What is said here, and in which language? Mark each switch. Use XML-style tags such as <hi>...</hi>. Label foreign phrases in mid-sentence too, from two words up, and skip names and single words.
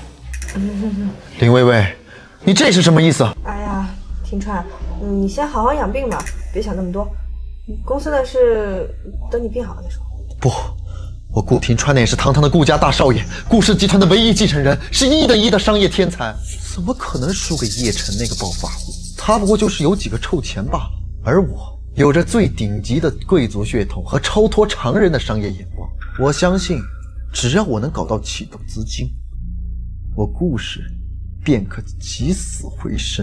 <zh>林薇薇，你這是什麼意思？哎呀，庭川，你先好好養病吧，別想那麼多。公司的事等你病好了再說。不，我顧庭川那也是堂堂的顧家大少爺，顧氏集團的唯一繼承人，是1等1的商業天才，怎麼可能輸給葉晨那個暴發戶？他不過就是有幾個臭錢罷了，而我有着最頂級的貴族血統和超脫常人的商業眼光。我相信，只要我能搞到啟動資金，我顧氏便可起死回生。</zh>